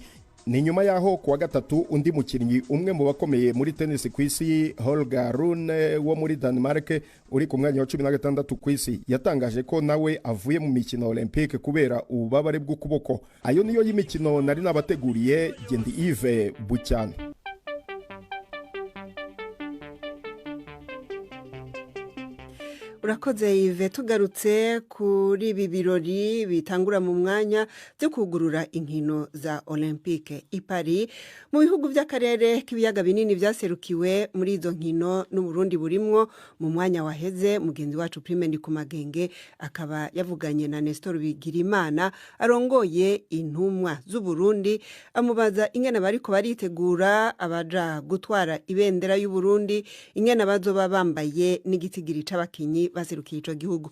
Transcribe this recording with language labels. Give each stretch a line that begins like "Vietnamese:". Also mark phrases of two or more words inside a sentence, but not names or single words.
Kinyarwanda: Ni nyuma yaho kuwa gatatu undi mukinnyi umwe mu bakomeye muri tennis ku isi Holger Rune wo muri Denmark uri ku mwanya wa 16 ku isi yatangaje ko nawe avuye mu mikino Olympique kubera ububabare bw'ukuboko. Ayo niyo y'imikino nari nabateguriye. Gendi Yves Bucyana.
Rundi: Urakoze Yves, tugarutse kuri ibi birori bitangura mu mwanya byo kugurura inkino za Olympique i Paris mu bihugu by'akarere k'ibiyaga binini byaserukiwe muri izo nkino n'u Burundi burimwo. Mu mwanya waheze mugenzi wacu Prime Ndikumagenge akaba yavuganye na Nestor Bigirimana arongoye intumwa z'u Burundi, amubaza ingene bariko baritegura abaja gutwara ibendera y'u Burundi, ingene bazoba bambaye n'igitigiri c'abakinyi baserukiye ico gihugu.